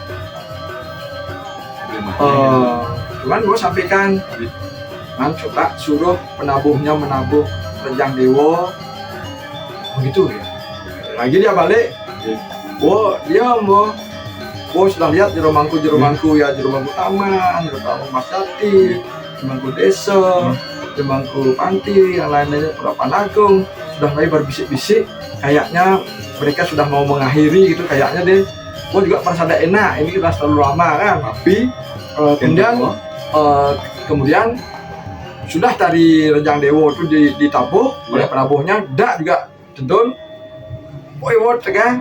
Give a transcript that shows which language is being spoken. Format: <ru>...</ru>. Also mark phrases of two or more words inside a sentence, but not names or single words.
<id>Cuman gue sampaikan, man coba suruh penabuhnya menabuh Rejang Dewa, begitu ya. Lagi dia balik, dia mau, sudah lihat jeromangku ya, jeromangku taman, jeromangku Masjati, jeromangku desa, jeromangku panti, yang lain-lainnya Perapan Agung, sudah mulai berbisik-bisik, kayaknya mereka sudah mau mengakhiri gitu, kayaknya deh. Gue juga merasa ada enak, ini kita terlalu lama kan, tapi kemudian sudah dari Rejang Dewa itu ditabuh oleh penabuhnya, dak juga tedun, tegang.</id>